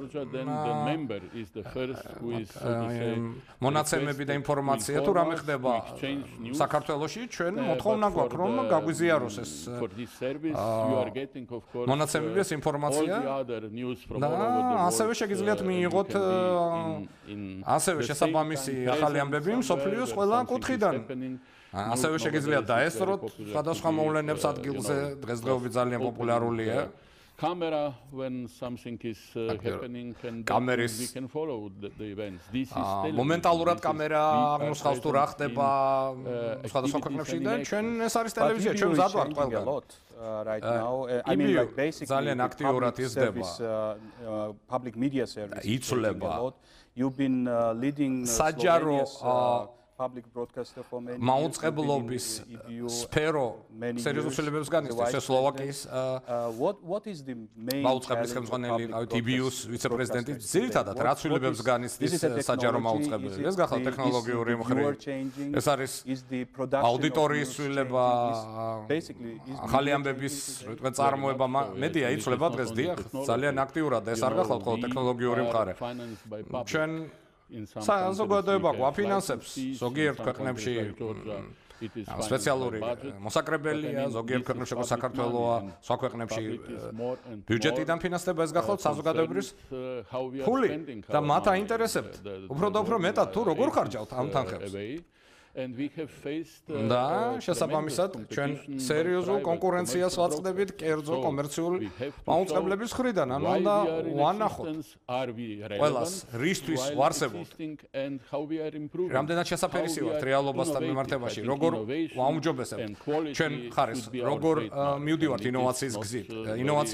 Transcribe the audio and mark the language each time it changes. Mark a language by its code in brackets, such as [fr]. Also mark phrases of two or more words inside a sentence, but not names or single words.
[ka] მონაცემები და ინფორმაცია თუ რამე ხდება საქართველოში ჩვენ მოთხოვნა გვაქვს რომ გაგვიზიაროს ეს მონაცემები ეს ინფორმაცია და ასევე შეგიძლიათ მიიღოთ ასევე შესაბამისი ახალი ამბები მსოფლიოს ყველა კუთხიდან ასევე შეგიძლიათ დაესწროთ სხვადასხვა მოვლენებს ადგილზე დღესდღეობით ძალიან პოპულარულია [en] camera when something is happening and we can follow the events this is [ka] მომენტალურად კამერა აღმოსხავს თუ რა ხდება სხვადასხვა ქვეყნებში და ჩვენ ეს არის ტელევიზია ჩვენ მზად ვართ ყველგან [en] right now I mean like basically [ka] ძალიან აქტიურად იზრდება [en] public media service [ka] იცვლება [en] you've been leading [ka] საჯარო [en] public broadcaster for many [ka] მაუწყებლობის სფერო სერიოზულ ცვლილებებს განიცდის სლოვაკიის [en] what is the main [ka] მაუწყებლის ხელმძღვანელი EBU-ს ვიცე-პრეზიდენტი ძირითადად რა ცვლილებებს განიცდის საჯარო მაუწყებლები ეს გახლავთ ტექნოლოგიური მხრივ ეს არის აუდიტორიის ცვლილება ახალი ამბების თქვენ წარმოება მედია იცვლება დღეს დიახ ძალიან აქტიურად ეს არ გახლავთ ხოლმე ტექნოლოგიური მხარე ჩვენ საზოგადოება გვაფინანსებს ზოგიერთ ქვეყნებში სპეციალური მოსაკრებელია ზოგიერთ ქვეყნებში όπως საქართველოა სხვა ქვეყნებში ბიუჯეტიდან ფინანსდება ეს გახლავთ საზოგადოებრივი ფული და მათ აინტერესებთ უფრო და უფრო მეტად თუ როგორ ხარჯავთ ამ თანხებს [en] and we have faced [ka] და შესაბამისად ჩვენ სერიოზულ კონკურენციას ვაწყდებით კერძო კომერციულ მაუწყებლების მხრიდან ანუ უნდა ვანახოთ ყველას რისთვის ვარსებობთ რამდენად შესაფერისი ვართ რეალობასთან მიმართებაში როგორ ვაუმჯობესებთ ჩვენ ხარისხს როგორ მივდივართ ინოვაციის გზით ინოვაცია